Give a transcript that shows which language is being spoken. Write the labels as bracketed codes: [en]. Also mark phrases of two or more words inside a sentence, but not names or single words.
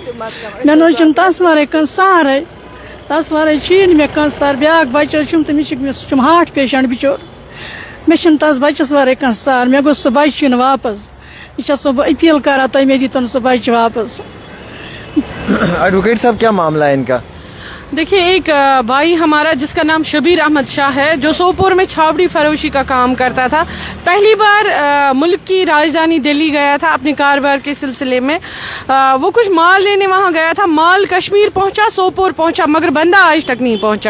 [ks] مےٚ نہ حظ چھُنہٕ تَس وَرٲے کانٛہہ سہارَے. تَس وَرٲے چھُیی نہٕ مےٚ کانٛہہ سہارٕ. بیٛاکھ بَچہٕ حظ چھُم تٔمِس چھُ سُہ چھُم ہاٹ پیشنٛٹ بِچور. مےٚ چھُنہٕ تَس بَچَس وَرٲے کانٛہہ سہارٕ. مےٚ گوٚژھ سُہ بَچہٕ یُن واپس. یہِ چھَس بہٕ أپیٖل کران تُہۍ مےٚ دِتُن سُہ بَچہٕ واپس. [ur] ایڈوکیٹ صاحب کیا معاملہ ہے ان کا؟ دیکھیے ایک بھائی ہمارا جس کا نام شبیر احمد شاہ ہے جو سوپور میں چھاوڑی فروشی کا کام کرتا تھا. پہلی بار ملک کی راجدھانی دلی گیا تھا اپنے کاروبار کے سلسلے میں. وہ کچھ مال لینے وہاں گیا تھا. مال کشمیر پہنچا سوپور پہنچا مگر بندہ آج تک نہیں پہنچا.